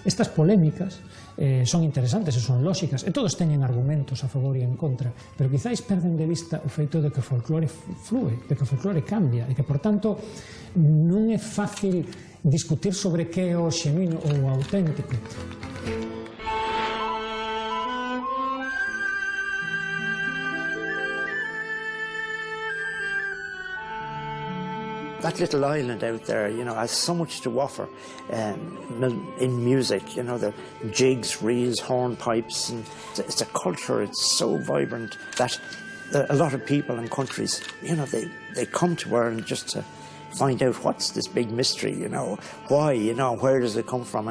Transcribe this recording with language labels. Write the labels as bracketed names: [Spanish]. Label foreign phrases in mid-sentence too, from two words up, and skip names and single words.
[Galician] Estas polémicas son interesantes e son lóxicas, e todos teñen argumentos a favor e en contra, pero quizáis perden de vista o feito de que o folclore flúe, de que o folclore cambia, e que, por tanto, non é fácil discutir sobre que é o xenuíno ou o auténtico. [English] That little island out there, you know, has so much to offer in music, you know, the jigs, reels, hornpipes, and it's a culture, it's so vibrant that a lot of people and countries, you know, they come to Ireland just to find out what's this big mystery, you know, why, you know, where does it come from?